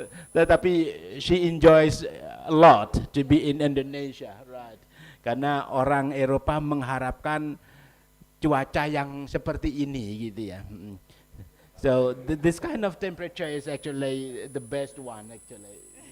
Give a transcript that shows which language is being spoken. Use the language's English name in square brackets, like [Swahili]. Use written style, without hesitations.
[English] Tetapi she enjoys a lot to be in Indonesia, right? [Indonesian] Karena orang Eropa mengharapkan cuaca yang seperti ini, gitu ya. [English] So this kind of temperature is actually the best one, actually.